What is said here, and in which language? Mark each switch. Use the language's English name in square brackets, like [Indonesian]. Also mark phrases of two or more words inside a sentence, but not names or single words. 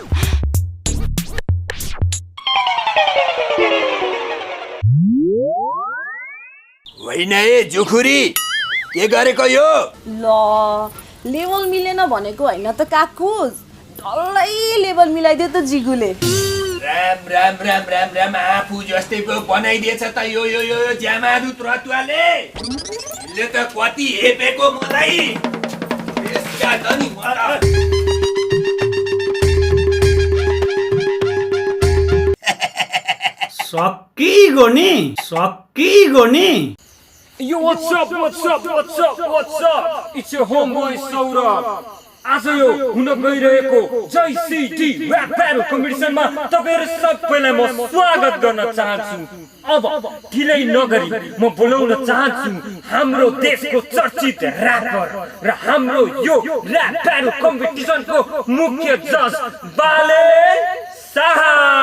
[Nepali] होइन ए जुखुरी के गरेको यो? ल लेभल मिलेन भनेको होइन त काकु, डल्लै लेभल मिलाइदियो त जिगुले। राम राम राम राम राम आफू जस्तै पो बनाइदिएछ त यो यो यो ज्यामादुत रतुवाले। यसले त कति हेपेको मलाई। यसका त नि सकिगो नि। [English] Yo, what's up? It's your homeboy Saurabh. [Nepali] आज यो हुन गइरहेको JCD [English] rap battle competitionमा [Nepali] तपाईहरु सबैलाई म स्वागत गर्न चाहन्छु। अब ढिलै नगरी म बोलाउन चाहन्छु हाम्रो देशको चर्चित ऱ्यापर र हाम्रो यो [English] rap battle competitionको [Nepali] मुख्य जज बाले शाह।